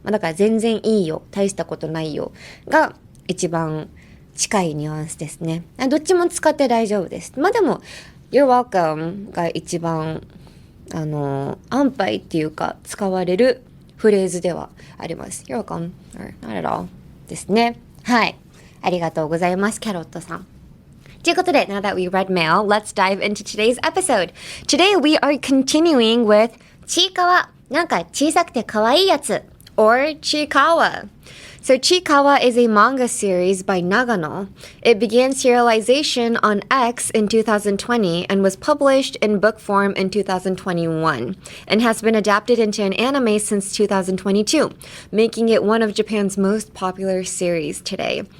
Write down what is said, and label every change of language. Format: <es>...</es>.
<ja>だから全然いいよ、大したことないよが一番近いニュアンスですね。どっちも使って大丈夫です。でも</ja> <en>You're welcome</en> <ja>が一番安牌っていうか使われるフレーズではあります。</ja> <en>You're welcome or not at all</en> <ja>ですね。はい。ありがとうございます、キャロットさん。ということで、</ja> <en>now that we read mail, let's dive into today's episode. Today we are continuing with ちいかわ、なんか小さくてかわいいやつ or Chiikawa. So Chiikawa is a manga series by Nagano. It began serialization on X in 2020 and was published in book form in 2021 and has been adapted into an anime since 2022, making it one of Japan's most popular series today.</en>